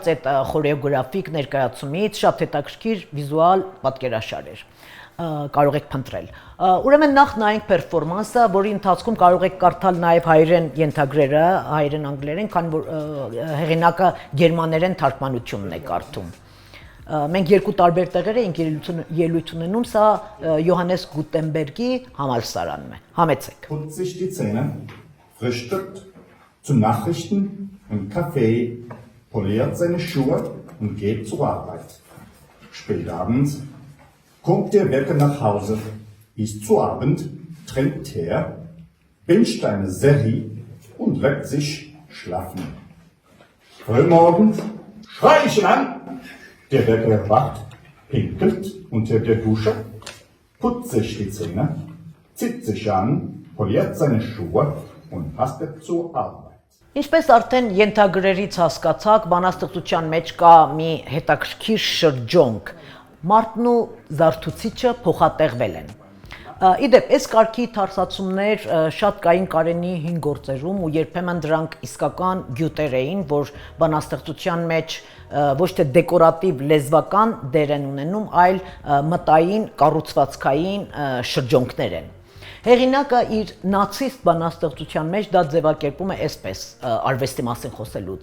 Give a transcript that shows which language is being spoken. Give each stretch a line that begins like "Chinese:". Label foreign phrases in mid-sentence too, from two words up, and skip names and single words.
Armenian: այդ խորեոգրաֆիկ ներկայացումից, շատ հետաքրքիր վիզուալ պատկերաշար էր։ Կարող եք փնտրել։ Ուրեմն նախ նայենք պերֆորմանսը, որի ընթացքում կարող եք կարդալ նաև հայերեն ենթագրերը, հայերեն անգլերեն, քանի որ հեղինակը գերմաներեն թարգմանությունն է կարդում։ Մենք երկու տարբեր տեղեր էինք ելույթ ունենում, սա Յոհաննես Գուտենբերգի համալսարանն է։ Համեցեք։
German: Putzt sich die Zähne, frühstückt, zu Nachrichten und Kaffee, poliert seine Schuhe und geht zur Arbeit. Spät abends kommt der Wecker nach Hause, isst zu Abend, trinkt Tee, binscht eine Serie und legt sich schlafen. Frühmorgens schrei ich ihn an, der Wecker wacht, pinkelt unter der Dusche, putzt sich die Zähne, zieht sich an, poliert seine Schuhe und hastet zur Arbeit.
Armenian: Ինչպես արդեն ենթագրերից հասկացաք, բանաստեղծության մեջ կա մի հետաքրքիր շրջոնք։ Մարդն ու զարթուցիչը փոխատեղվել են։ Իդեպ, այս կարգի թարսացումներ շատ կային Կարենի հին գործերում ու երբեմն դրանք իսկական գյուտեր էին, որ բանաստեղծության մեջ ոչ թե դեկորատիվ լեզվական դեր են ունենում, այլ մտային, կառուցվածքային շրջոնքներ են։ Հեղինակը իր նացիստ բանաստեղծության մեջ դա ձևակերպում է այսպես արվեստի մասին խոսելուց.